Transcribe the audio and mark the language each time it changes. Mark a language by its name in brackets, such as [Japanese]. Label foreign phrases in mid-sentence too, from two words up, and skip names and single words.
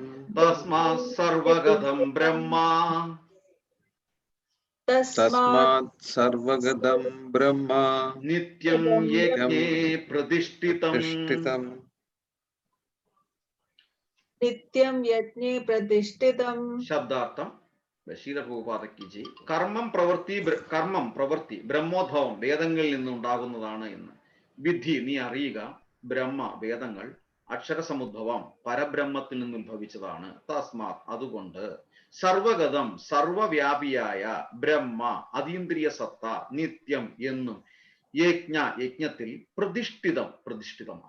[Sanskrit] तस्मात् सर्वगतं ब्रह्मा तस्मात् सर्वगतं ब्रह्म नित्यं यज्ञे प्रतिष्ठितम् प्रतिष्ठितम् नित्यं यज्ञे प्रतिष्ठितम् [Malayalam] ശബ്ദാർത്ഥം ശീലപ്രഭുപാദയ്ക്ക് ജി. കർമ്മം പ്രവൃത്തി ബ്രഹ്മോദ്ഭവം വേദങ്ങളിൽ നിന്നുണ്ടാകുന്നതാണ് എന്ന് വിധി നീ അറിയുക. ബ്രഹ്മ വേദങ്ങൾ അക്ഷരസമുദ്ഭവം പരബ്രഹ്മത്തിൽ നിന്ന് ഉത്ഭവിച്ചതാണ്. തസ്മാത് അതുകൊണ്ട് സർവഗതം സർവവ്യാപിയായ ബ്രഹ്മ അതീന്ദ്രിയ സത്ത നിത്യം എന്നും യജ്ഞത്തിൽ പ്രതിഷ്ഠിതമാണ്.